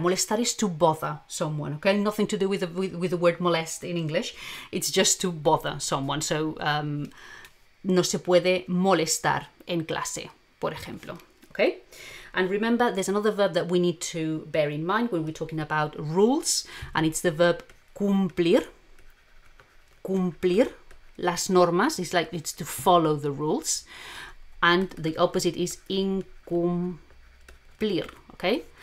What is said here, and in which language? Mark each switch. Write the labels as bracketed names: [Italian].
[English] Molestar is to bother someone, okay? Nothing to do with the word molest in English. It's just to bother someone. [Spanish] So, no se puede molestar en clase, por ejemplo, okay? [English] And remember, there's another verb that we need to bear in mind when we're talking about rules, and it's the verb cumplir. [Spanish] Cumplir las normas. [English] It's to follow the rules. And the opposite is incumplir, okay?